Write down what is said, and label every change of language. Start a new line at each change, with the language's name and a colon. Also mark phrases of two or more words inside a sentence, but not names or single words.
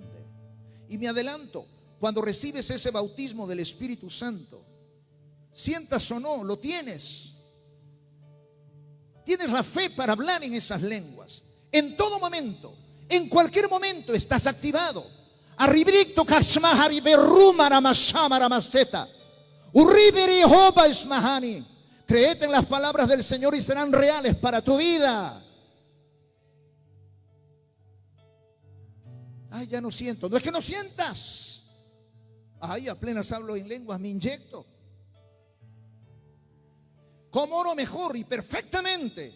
Spanish: Y me adelanto, cuando recibes ese bautismo del Espíritu Santo, sientas o no, lo tienes. Tienes la fe para hablar en esas lenguas. En todo momento, en cualquier momento estás activado. Arribricto kashmahari berrumara mashamara maseta. Urribiri hoba ismahani. Créete en las palabras del Señor y serán reales para tu vida. Ay, ya no siento. No es que no sientas. Ay, apenas hablo en lenguas, me inyecto. ¿Cómo oro mejor y perfectamente?